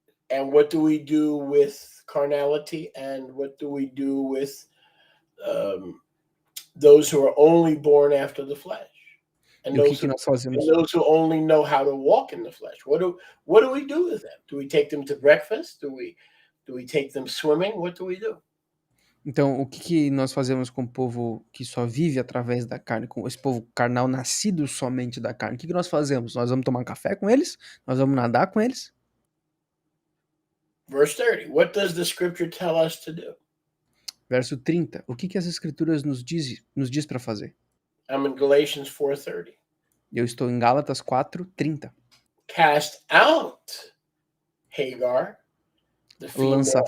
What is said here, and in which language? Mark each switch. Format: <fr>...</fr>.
<en>And what do we do with carnality? And what do we do with those who are only born after the flesh? And</en> <pt>E o que</pt> <en>those</en> <pt>que</pt> <en>who,</en> <pt>nós fazemos?</pt> <en>and those who only know how to walk in the flesh. What do we do with them? Do we take them to breakfast? Do we take them swimming? What do we do?</en> <pt>Então, o que nós fazemos com o povo que só vive através da carne, com esse povo carnal nascido somente da carne? O que nós fazemos? Nós vamos tomar um café com eles? Nós vamos nadar com eles?</pt> <en>Verse 30. What does the scripture tell us to do?</en> <pt>Verso 30. O que as escrituras nos diz para fazer?</pt> <en>I'm in Galatians 4:30.</en> <pt>Eu estou em Gálatas 4:30.</pt> <en>Cast out Hagar, the female,</en>